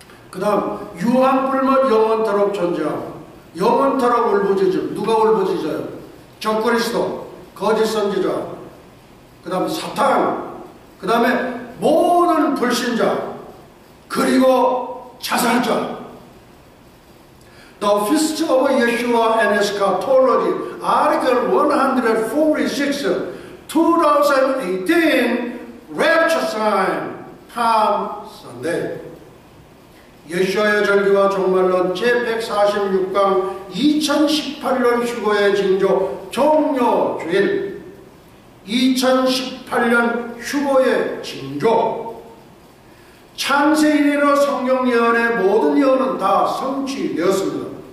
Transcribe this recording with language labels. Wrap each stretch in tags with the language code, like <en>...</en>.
<ko>그 다음 유한불못 영원토록 존재하고 영원토록 울부짖음. 누가 울부짖어요? 적그리스도, 거짓 선지자, 그 다음 사탄, 그 다음에 모든 불신자, 그리고 자살자.</ko> <en>The Feast of Yeshua and Eschatology, Article 146, 2018, Rapture Sign, Palm Sunday.</en> <ko>예수와의 절기와 종말론 제146강 2018년 휴거의 징조 종료주일. 2018년 휴거의 징조. 창세 이래로 성경 예언의 모든 예언은 다 성취되었습니다.</ko>